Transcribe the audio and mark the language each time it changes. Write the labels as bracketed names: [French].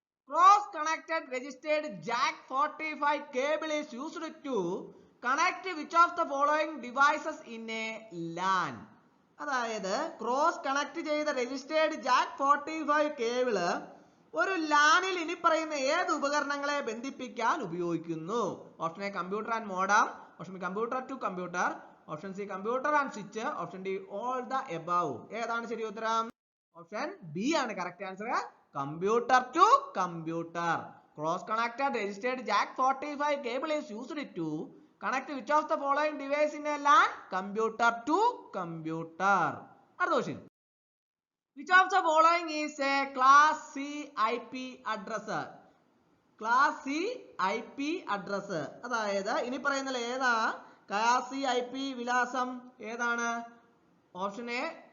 [English] Cross connected registered jack 45 cable is used to connect which of the following devices in a LAN? [Malayalam] അതായത് cross connect ചെയ്ത registered Jack 45 cable ഒരു ലാനിൽ ഇനി പറയുന്ന ഏത് ഉപകരണങ്ങളെ ബന്ധിപ്പിക്കാൻ ഉപയോഗിക്കുന്നു? Option A computer and modem, option B computer to computer, option C computer and switch, option D all the above. ഏതാണ് ശരി ഉത്തരം? ഓപ്ഷൻ ബി ആണ് correct answer, computer to computer. [English] Cross connected registered jack 45 cable is used to connect which of the following device in a LAN? Computer to computer. അടുത്ത question. Which of the following is a class C IP address? [Malayalam] Class C IP address. അതായത് ഇനി പറയുന്ന ഏതാ class C IP വിലാസം? ഏതാണ്? Option A